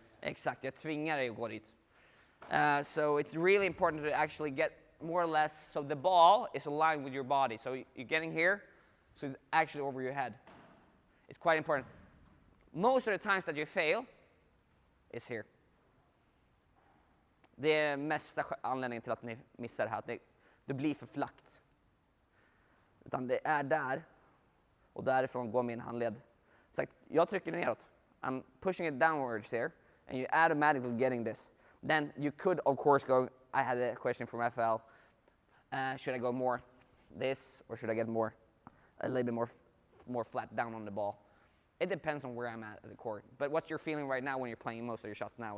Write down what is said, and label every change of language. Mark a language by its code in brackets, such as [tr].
[sv] Exakt, jag tvingar dig att gå dit. [en] So it's really important to actually get more or less, so the ball is aligned with your body. So you're getting here, so it's actually over your head. It's quite important. Most of the times that you fail is here. [sv] Det är mesta anledningen till att ni missar det här, att det blir för flackt. Utan det är där, och därifrån går min handled. Så jag trycker neråt. [en] I'm pushing it downwards here, and you're automatically getting this. Then you could, of course, go, I had a question from FL, should I go more this, or should I get more, a little bit more flat down on the ball? It depends on where I'm at the court. But what's your feeling right now when you're playing most of your shots now?